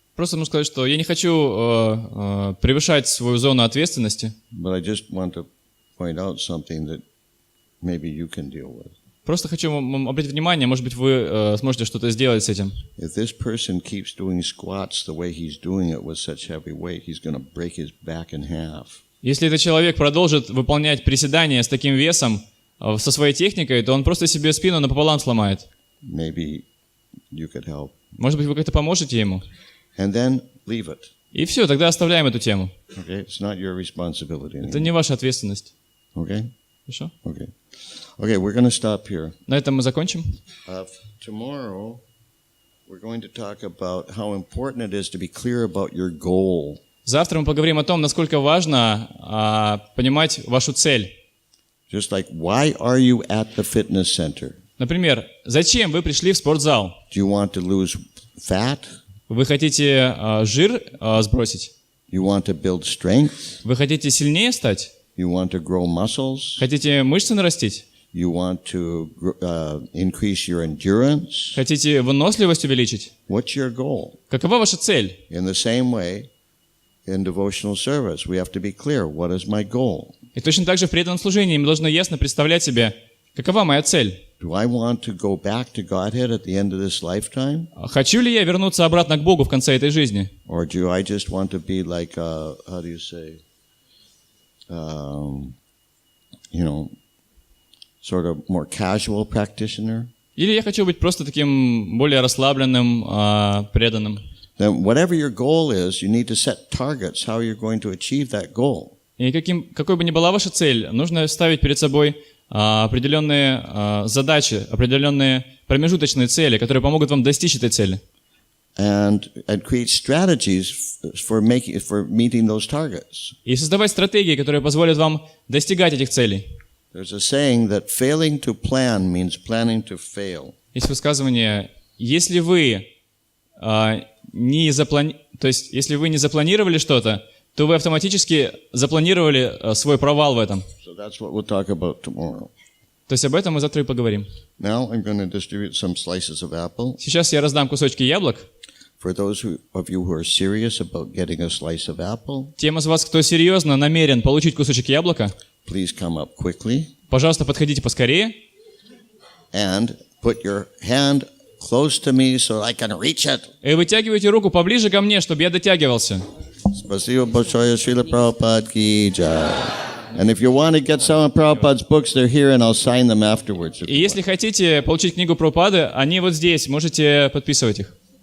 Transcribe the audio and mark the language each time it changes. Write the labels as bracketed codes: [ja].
[ru] Просто нужно сказать, что я не хочу превышать свою зону ответственности. [en] But I just want to point out something that maybe you can deal with. [ru] Просто хочу вам обратить внимание, может быть, вы сможете что-то сделать с этим. [en] If this person keeps doing squats the way he's doing it with such heavy weight, he's going to break his back in half. [ru] Если этот человек продолжит выполнять приседания с таким весом, со своей техникой, то он просто себе спину напополам сломает. [en] Maybe you could help. [ru] Может быть, вы как-то поможете ему? [en] And then leave it. [ru] И все, тогда оставляем эту тему. [en] Okay? It's not your responsibility anymore. [ru] Это не ваша ответственность. [en] Okay? [ru] Хорошо? [en] Okay. Okay, we're going to stop here. [ru] На этом мы закончим. [en] Tomorrow, we're going to talk about how important it is to be clear about your goal. [ru] Завтра мы поговорим о том, насколько важно понимать вашу цель. [en] Just like, why are you at the fitness center? [ru] Например, зачем вы пришли в спортзал? [en] Do you want to lose fat? [ru] Вы хотите жир сбросить? [en] You want to build strength? [ru] Вы хотите сильнее стать? [en] You want to grow muscles? [ru] Хотите мышцы нарастить? [en] You want to increase your endurance? [ru] Хотите выносливость увеличить? [en] What's your goal? [ru] Какова ваша цель? [en] In the same way, in devotional service, we have to be clear, what is my goal? [ru] И точно так же в преданном служении мы должны ясно представлять себе, какова моя цель. [en] Do I want to go back to Godhead at the end of this lifetime? [ru] Хочу ли я вернуться обратно к Богу в конце этой жизни? [en] Or do I just want to be like, how do you say, sort of more casual practitioner? [ru] Или я хочу быть просто таким более расслабленным, преданным? [en] Then whatever your goal is, you need to set targets how you're going to achieve that goal. [ru] И какой бы ни была ваша цель, нужно ставить перед собой определенные задачи, определенные промежуточные цели, которые помогут вам достичь этой цели. [en] And create strategies for meeting those targets. [ru] И создавать стратегии, которые позволят вам достигать этих целей. [en] There's a saying that failing to plan means planning to fail. [ru] Есть высказывание: если вы не запланировали что-то, то вы автоматически запланировали свой провал в этом. [en] So that's what we'll talk about tomorrow. [ru] То есть об этом мы завтра и поговорим. [en] Now I'm going to distribute some slices of apple. [ru] Сейчас я раздам кусочки яблок. [en] For those of you who are serious about getting a slice of apple, [ru] Тем из вас, кто серьезно намерен получить кусочек яблока, [en] please come up quickly [ru] пожалуйста, подходите поскорее [en] and put your hand close to me so I can reach it. [ru] и вытягивайте руку поближе ко мне, чтобы я дотягивался. Спасибо большое, Шрила Прабхупад ки джай. [en] And if you want to get some of Prabhupada's books, they're here, and I'll sign them afterwards. [ru] И если хотите получить книгу Прабхупады, они вот здесь, можете подписывать их.